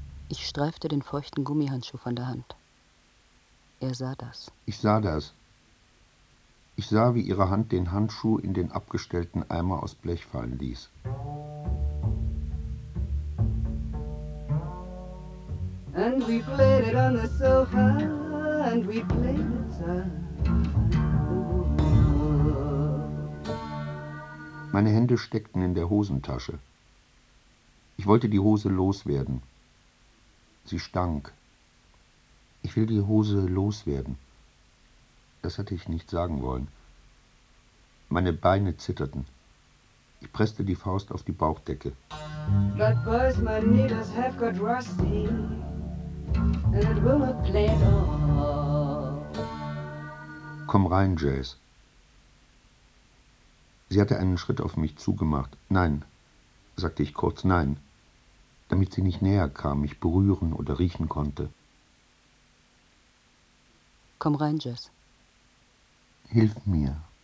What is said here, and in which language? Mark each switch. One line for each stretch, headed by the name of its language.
German: Ich streifte den feuchten Gummihandschuh von der Hand. Er sah das. Ich sah das. Ich sah, wie ihre Hand den Handschuh in den abgestellten Eimer aus Blech fallen ließ.
English: And we played it on the sofa, and we played it sad.
German: Meine Hände steckten in der Hosentasche. Ich wollte die Hose loswerden. Sie stank. Ich will die Hose loswerden. Das hatte ich nicht sagen wollen. Meine Beine zitterten. Ich presste die Faust auf die Bauchdecke.
English: But boys, my needles have got rusty. And it will not play at all.
German: Komm rein, Jazz. Sie hatte einen Schritt auf mich zugemacht. Nein, sagte ich kurz, nein. Damit sie nicht näher kam, mich berühren oder riechen konnte. Komm rein, Jess. Hilf mir.